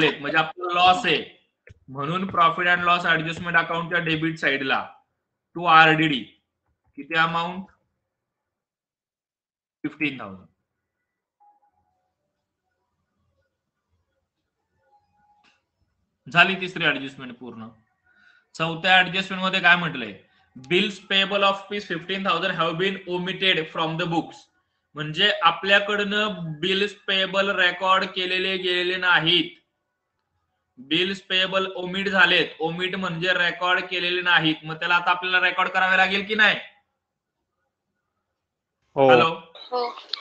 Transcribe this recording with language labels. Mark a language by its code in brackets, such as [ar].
[mr] झालेत, म्हणजे आपला लॉस आहे. म्हणून profit and loss adjustment अकाउंटच्या debit साइडला टू आरडीडी किती अमाऊंट? 15,000. झाली तिसरी ऍडजस्टमेंट पूर्ण. चौथ्या ऍडजस्टमेंट मध्ये काय म्हटलंय? [en] Bills payable of rupees 15,000 have been omitted from the books. [mr] म्हणजे आपल्याकडनं बिल्स पेएबल रेकॉर्ड केलेले गेलेले नाहीत. बिल्स पेएबल ओमिट झालेत. ओमिट म्हणजे रेकॉर्ड केलेले नाहीत. मग त्याला आता आपल्याला रेकॉर्ड करावे लागेल की नाही? हो. [en] hello, [mr] हो.